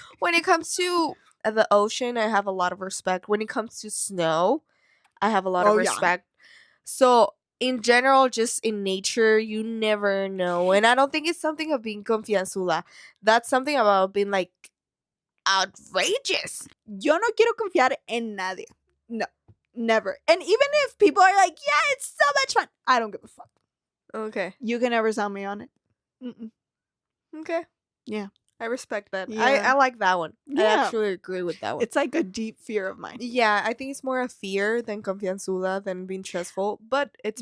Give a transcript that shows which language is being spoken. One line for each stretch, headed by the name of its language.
English: When it comes to the ocean, I have a lot of respect. When it comes to snow, I have a lot of Oh, yeah. respect. So, in general, just in nature, you never know. And I don't think it's something of being confianzuda. That's something about being like outrageous.
Spanish: Yo no quiero confiar en nadie.
English: No, never. And even if people are like, yeah, it's so much fun, I don't give a fuck. Okay. You can never sell me on it. Mm-mm. Okay. Yeah. I respect that. Yeah. I like that one. I Yeah. actually agree with that one. It's like a deep fear of mine. Yeah, I think it's more a fear than confianzuda than being trustful, but it's